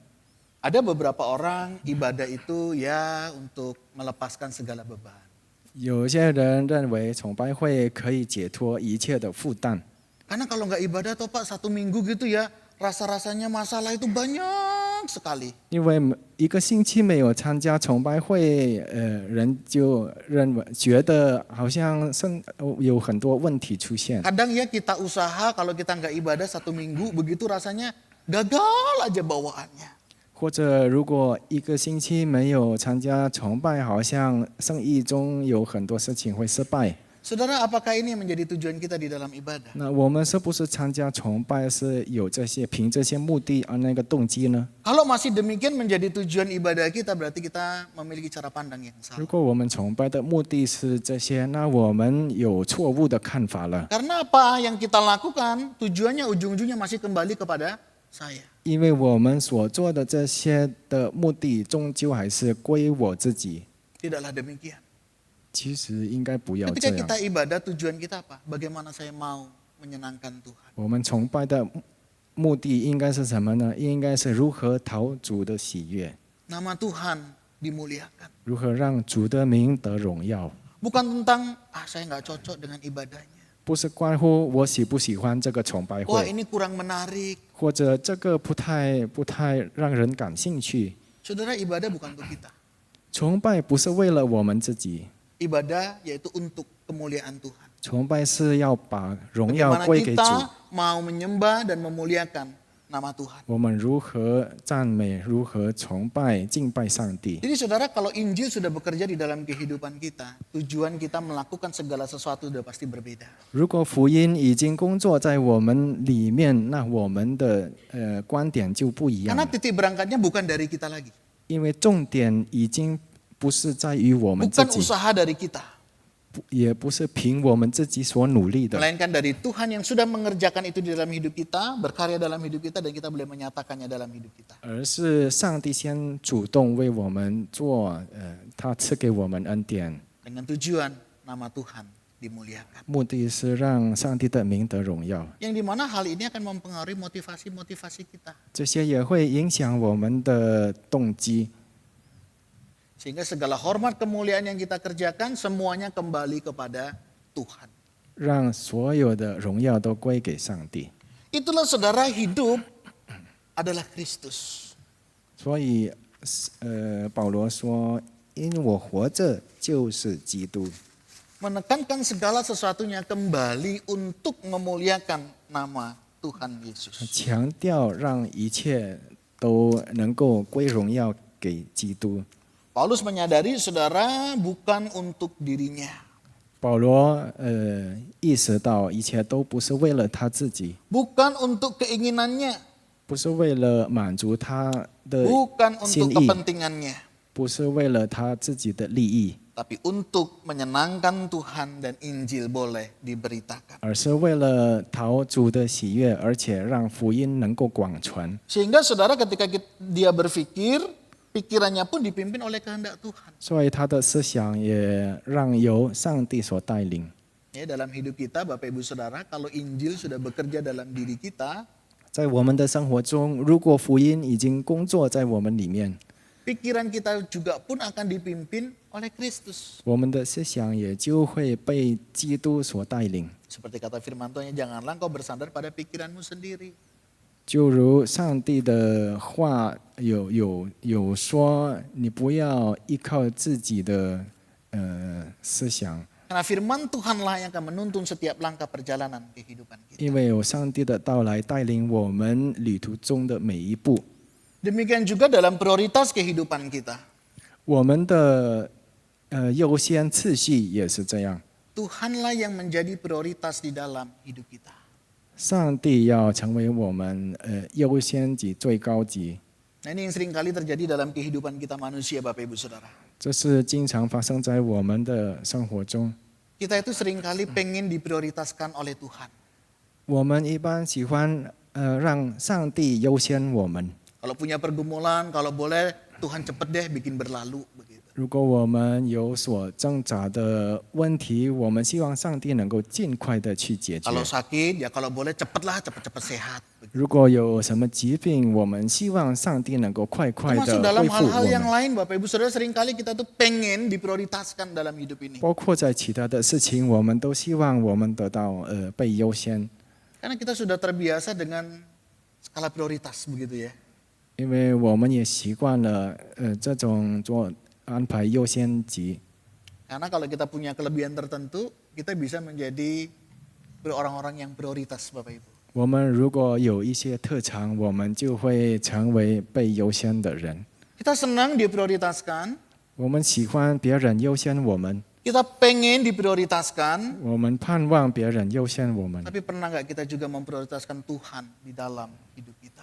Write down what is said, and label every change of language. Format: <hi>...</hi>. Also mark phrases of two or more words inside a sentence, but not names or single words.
<id>Ada beberapa orang ibadah itu ya untuk melepaskan segala beban.</id> <zh>有些人认为崇拜会可以解脱一切的负担，</zh> <id>Karena kalau nggak ibadah toh Pak, 1 minggu gitu ya, rasa-rasanya masalah itu banyak sekali.</id> <zh>因为一个星期没有参加崇拜会，人就觉得好像有很多问题出现。</zh> <id>Kadang ya kita usaha, kalau kita nggak ibadah 1 minggu, begitu rasanya gagal aja bawaannya.</id> <zh>或者如果一个星期没有参加崇拜，好像生意中有很多事情会失败。</zh> <id>Saudara, apakah ini yang menjadi tujuan kita di dalam ibadah?</id> <zh>那我们是不是参加崇拜是有凭这些目的那个动机呢？</zh> <id>Kalau masih demikian menjadi tujuan ibadah kita, berarti kita memiliki cara pandang yang</id> <zh>如</zh> <id>salah.</id> <zh>果我们崇拜的目的是这些，那我们有错误的看法了。</zh> <id>Karena apa yang kita lakukan, tujuannya ujung-ujungnya masih kembali kepada saya.</id> <zh>因为我们所做的这些的目的，终究还是归我自己。</zh> <id>Tidaklah demikian.</id> <zh>其实应该不要</zh> <id>Ketika</id> <zh>这样。</zh> <id>kita ibadah, tujuan kita apa? Bagaimana saya mau menyenangkan Tuhan.</id> <zh>我们崇拜的目的应该是什么呢？应该是如何讨主的喜悦，</zh> <id>Nama Tuhan dimuliakan.</id> <zh>如何让主的名得荣耀，</zh> <id>Bukan tentang, saya nggak cocok dengan ibadahnya.</id> <zh>不是关乎我喜不喜欢这个崇拜</zh> <id>Wah</id> <zh>会，</zh> <id>ini kurang menarik.</id> <zh>或者这个不太让人感兴趣。</zh> <id>Saudara, ibadah bukan untuk kita.</id> <zh>崇拜不是为了我们自己，</zh> <id>Ibadah yaitu untuk kemuliaan Tuhan.</id> <zh>崇拜是要把荣耀</zh> <id>Bagaimana</id> <zh>归给主。</zh> <id>kita mau menyembah dan memuliakan nama Tuhan.</id> <zh>我们如何赞美，如何崇拜、敬拜上帝。</zh> <id>Jadi saudara, kalau Injil sudah bekerja di dalam kehidupan kita, tujuan kita melakukan segala sesuatu sudah pasti berbeda.</id> <zh>如果福音已经工作在我们里面，那我们的观点就不一样</zh> <id>Karena</id> <zh>了，</zh> <id>titik berangkatnya bukan dari kita lagi.</id> <zh>因为重点已经不是在于我们自</zh> <id>Bukan</id> <zh>己，</zh> <id>usaha dari kita.</id> <zh>也不是凭我们自己所努力的，</zh> <id>Melainkan dari Tuhan yang sudah mengerjakan itu di dalam hidup kita, berkarya dalam hidup kita, dan kita boleh menyatakannya dalam hidup kita.</id> <zh>而是上帝先主动为我们做，他赐给我们恩典，</zh> <id>Dengan tujuan nama Tuhan dimuliakan.</id> <zh>目的是让上帝的名得荣耀。</zh> <id>Yang dimana hal ini akan mempengaruhi motivasi-motivasi kita.</id> <zh>这些也会影响我们的动机。</zh> <id>Sehingga segala hormat kemuliaan yang kita kerjakan semuanya kembali kepada Tuhan.</id> <zh>让所有的荣耀都归给上帝。</zh> <id>Itulah saudara, hidup adalah Kristus.</id> <zh>所以，保罗说：“因我活着就是基督。”</zh> <id>Menekankan segala sesuatunya kembali untuk memuliakan nama Tuhan Yesus.</id> <zh>强调让一切都能够归荣耀给基督。</zh> <id>Paulus menyadari saudara bukan untuk dirinya.</id> <zh>保罗意识到一切都不是为了他自己，</zh> <id>Bukan untuk keinginannya.</id> <zh>不是为了满足他的</zh> <id>Bukan</id> <zh>心</zh> <id>untuk</id> <zh>意，</zh> <id>kepentingannya.</id> <zh>不是为了他自己的利益，</zh> <id>Tapi untuk menyenangkan Tuhan dan Injil boleh diberitakan.</id> <zh>而是为了讨主的喜悦，而且让福音能够广传。</zh> <id>Sehingga saudara ketika dia berpikir, pikirannya pun dipimpin oleh kehendak Tuhan.</id> <zh>所以他的思想也让由上帝所带领。</zh> <id>Ya, dalam hidup kita, Bapak Ibu Saudara, kalau Injil sudah bekerja dalam diri kita,</id> <zh>在我们的生活中，如果福音已经工作在我们里面，</zh> <id>pikiran kita juga pun akan dipimpin oleh Kristus.</id> <zh>我们的思想也就会被基督所带领。</zh> <id>Seperti kata firman Tuhan, janganlah engkau bersandar pada pikiranmu sendiri.</id> <zh>就如上帝的话有说，你不要依靠自己的思想，</zh> <id>Karena firman Tuhanlah yang akan menuntun setiap langkah perjalanan kehidupan kita.</id> <zh>因为有上帝的到来带领我们旅途中的每一步。</zh> <id>Demikian juga dalam prioritas kehidupan kita.</id> <zh>我们的优先次序也是这样，</zh> <id>Tuhanlah yang menjadi prioritas di dalam hidup kita.</id> <zh>上帝要成为我们优先级最高级。</zh> <id>Nah, ini yang sering kali terjadi dalam kehidupan kita manusia, Bapak Ibu Saudara.</id> <zh>这是经常发生在我们的生活中。</zh> <id>Kita itu sering kali pengen diprioritaskan oleh Tuhan.</id> <zh>我们一般喜欢让上帝优先我们。</zh> <id>Kalau punya pergumulan, kalau boleh Tuhan cepet deh bikin berlalu begitu.</id> <zh>如果我们有所挣扎的问题，我们希望上帝能够尽快的去解决。</zh> <id>Kalau sakit, ya kalau boleh cepetlah, cepet-cepet sehat. Begitu.</id> <zh>如果有什么疾病，我们希望上帝能够快快</zh> <id>Termasuk</id> <zh>的</zh> <id>dalam</id> <zh>恢复</zh> <id>hal-hal</id> <zh>我</zh> <id>yang</id> <zh>们。</zh> <id>lain, Bapak Ibu Saudara, sering kali kita tuh pengen diprioritaskan dalam hidup ini.</id> <zh>包括在其他的事情，我们都希望我们得到被优先，</zh> <id>Karena kita sudah terbiasa dengan skala prioritas begitu ya.</id> <zh>因为我们也习惯了这种做安排优先级。</zh> <id>Karena kalau kita punya kelebihan tertentu, kita bisa menjadi orang-orang yang prioritas, Bapak Ibu.</id> <zh>我们如果有一些特长，我们就会成为被优先的人。</zh> <id>Kita senang diprioritaskan,</id> <zh>我们喜欢别人优先我们，</zh> <id>kita pengen diprioritaskan,</id> <zh>我们盼望别人优先我们。</zh> <id>tapi pernah nggak kita juga memprioritaskan Tuhan di dalam hidup kita?</id>